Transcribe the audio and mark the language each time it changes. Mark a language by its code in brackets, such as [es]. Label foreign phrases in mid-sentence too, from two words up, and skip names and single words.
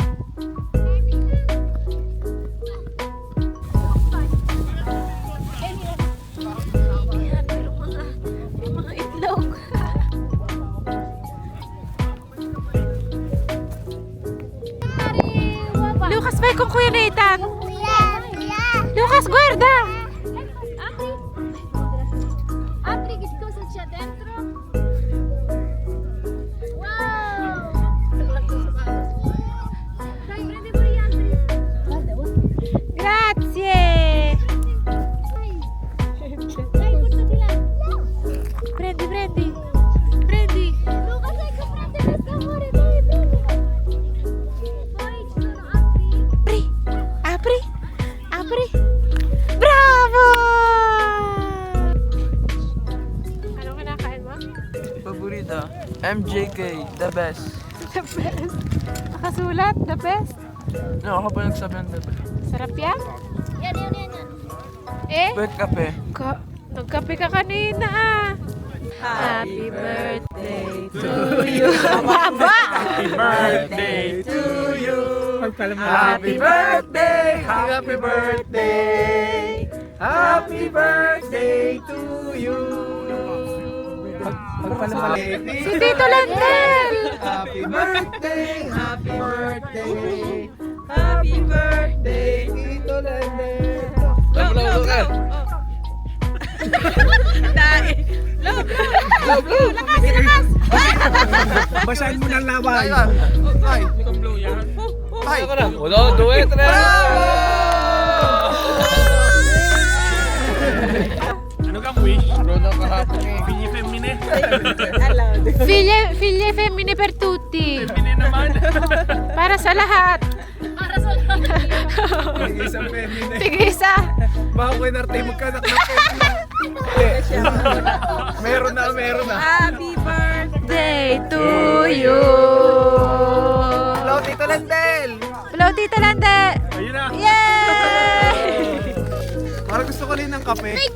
[tl] Yan, pero mga itlog. [it] Lucas, vai con Kuya Nathan. Lucas, guarda. Apri che cosa c'è dentro? Wow! Dai, prendi pure gli altri. Guarda, Grazie. dai, portati là. Prendi, prendi. Prendi. Luca, sai che prende questo amore, dai, prendi. Poi ci sono altri. Apri. Apri. Apri. Bravo! [tl] Anong kinakain mo? Paborito. MJK, [en] the best. The best. Nakasulat, the best. No, [tl] ako pa nagsabi ng [en] the best. [tl] Sarap yan? Yan, yan, yan, yan. Eh? Pwede kape. Nagkape ka kanina ah. [en] Happy birthday to you. [tl] Baba! [en] Happy birthday to you. Happy birthday! Happy birthday! Happy birthday to you! [tl] Si Tito Landel! [en] Happy birthday! Happy birthday! Happy birthday, Tito Landel! [tl] Love, ka! Love! Lakas! Basahin mo ng laway! Ay! Hindi kang blow yan. Ay! [it] Uno, due, tre! [tl] Ano kang wish? Bruno kahapon eh. [it] Figli femmine? Figlie femmine per tutti. [tl] Femmine naman. Para sa lahat. Para sa lahat. Isang feminine. Tigisa. Baka ko inarte magkanak ng feminine. Meron na, meron na. [en] Happy birthday to you. Hello, Tito Landel! Hello, Tito Landel. [tl] Ayun na. Yay! Parang gusto ko rin ng kape.